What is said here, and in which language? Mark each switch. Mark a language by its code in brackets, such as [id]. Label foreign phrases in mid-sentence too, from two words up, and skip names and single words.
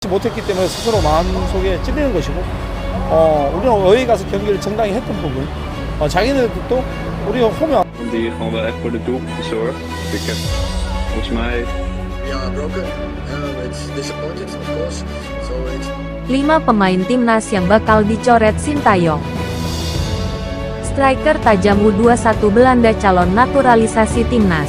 [ko] 못했기 때문에 스스로 마음속에 찔리는 것이고, 우리는 어디 가서 경기를 정당히 했던 부분, 자기네들도 우리가 홈에 [nl] Die gewoon wel echt voor de doelpunten zorgt. Ik heb volgens mij [en] Yeah, broken. It's disappointed, of course. So it's [id] 5 pemain timnas yang bakal dicoret Sintayong. Striker tajam U21 Belanda calon naturalisasi timnas.